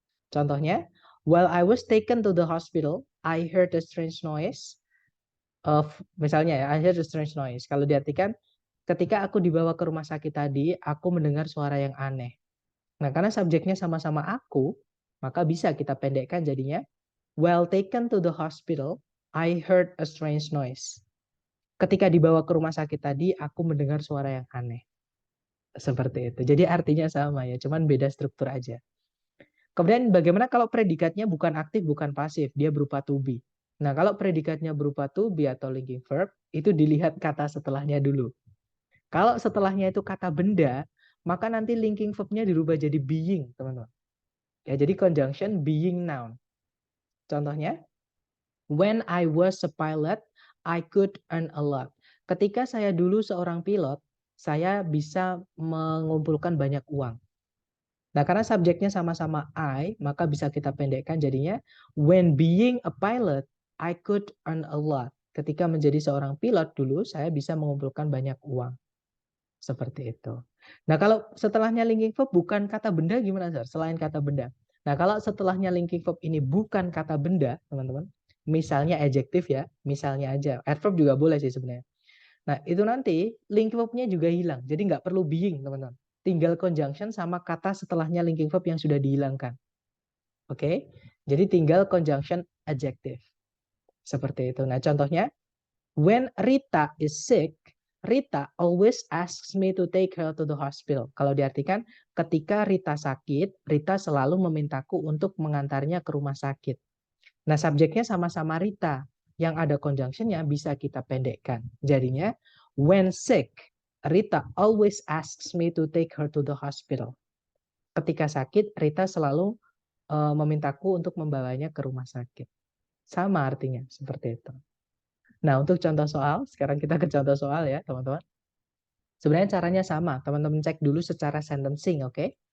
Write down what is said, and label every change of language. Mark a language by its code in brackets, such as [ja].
[id] Contohnya, [en] while I was taken to the hospital, I heard a strange noise of, [id] misalnya ya, [en] I heard a strange noise. [id] Kalau diartikan, ketika aku dibawa ke rumah sakit tadi, aku mendengar suara yang aneh. Nah, karena subjeknya sama-sama aku, maka bisa kita pendekkan jadinya, [en] while taken to the hospital, I heard a strange noise. [id] Ketika dibawa ke rumah sakit tadi, aku mendengar suara yang aneh. Seperti itu. Jadi artinya sama ya, cuman beda struktur aja. Kemudian bagaimana kalau predikatnya bukan aktif, bukan pasif, dia berupa to be. Nah, kalau predikatnya berupa to be atau linking verb, itu dilihat kata setelahnya dulu. Kalau setelahnya itu kata benda, maka nanti linking verbnya dirubah jadi being, teman-teman. Ya, jadi conjunction being noun. [en] Contohnya, when I was a pilot, I could earn a lot. [id] Ketika saya dulu seorang pilot, saya bisa mengumpulkan banyak uang. Nah, karena subjeknya sama-sama I, maka bisa kita pendekkan jadinya [en] when being a pilot, I could earn a lot. [id] Ketika menjadi seorang pilot dulu, saya bisa mengumpulkan banyak uang. Seperti itu. Nah, kalau setelahnya linking verb bukan kata benda gimana, Sir? Selain kata benda. Nah, kalau setelahnya linking verb ini bukan kata benda, teman-teman, misalnya adjektif ya, misalnya aja. Adverb juga boleh sih sebenarnya. Nah, itu nanti linking verbnya juga hilang. Jadi nggak perlu being, teman-teman. Tinggal conjunction sama kata setelahnya linking verb yang sudah dihilangkan. Oke? Jadi tinggal conjunction adjective. Seperti itu. Nah, contohnya, [en] when Rita is sick, Rita always asks me to take her to the hospital. [id] Kalau diartikan, ketika Rita sakit, Rita selalu memintaku untuk mengantarnya ke rumah sakit. Nah, subjeknya sama-sama Rita. Yang ada conjunctionnya bisa kita pendekkan. Jadinya, [en] when sick, Rita always asks me to take her to the hospital. [id] Ketika sakit, Rita selalu memintaku untuk membawanya ke rumah sakit. Sama artinya, seperti itu. Nah, untuk contoh soal, sekarang kita ke contoh soal ya, teman-teman. Sebenarnya caranya sama, teman-teman cek dulu secara sentencing, oke?